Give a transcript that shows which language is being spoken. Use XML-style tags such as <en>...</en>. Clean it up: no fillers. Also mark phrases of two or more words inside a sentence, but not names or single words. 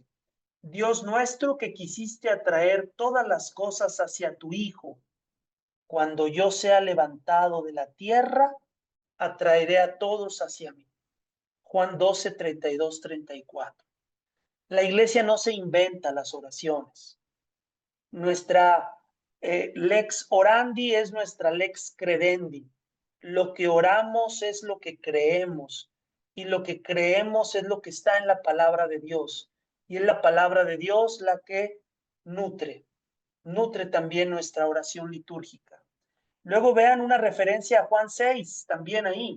<es>Dios nuestro, que quisiste atraer todas las cosas hacia tu Hijo, cuando yo sea levantado de la tierra, atraeré a todos hacia mí. Juan 12, 32, 34. La iglesia no se inventa las oraciones. Nuestra</es> <la>lex orandi</la> <es>es nuestra</es> <la>lex credendi.</la> <es>Lo que oramos es lo que creemos, y lo que creemos es lo que está en la palabra de Dios. Y es la palabra de Dios la que nutre también nuestra oración litúrgica. Luego vean una referencia a Juan 6, también ahí.</es>